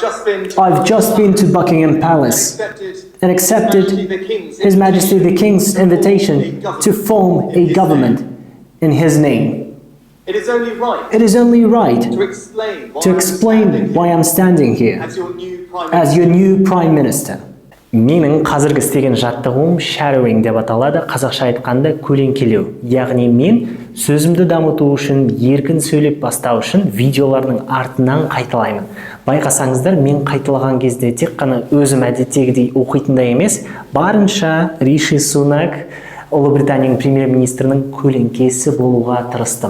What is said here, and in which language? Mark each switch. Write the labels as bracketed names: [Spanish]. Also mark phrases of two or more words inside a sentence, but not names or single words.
[English] just been to Buckingham Palace and accepted His Majesty the King's invitation to form a government in his name. It is only right to explain why I'm standing here as your new Prime Minister. [Kazakh] Менің қазіргі істеген жаттығуым shadowing деп аталады, қазақша айтқанда көлеңкелеу. Яғни мен сөзімді дамыту үшін, еркін сөйлеп бастау үшін видеолардың артынан қайталаймын. Байқасаңыздар, мен қайталаған кезде тек қана өзім әдеттегідей оқитындай емес, барынша Риши Сунак, Ұлыбританияның премьер-министрінің көлеңкесі болуға тырыстым.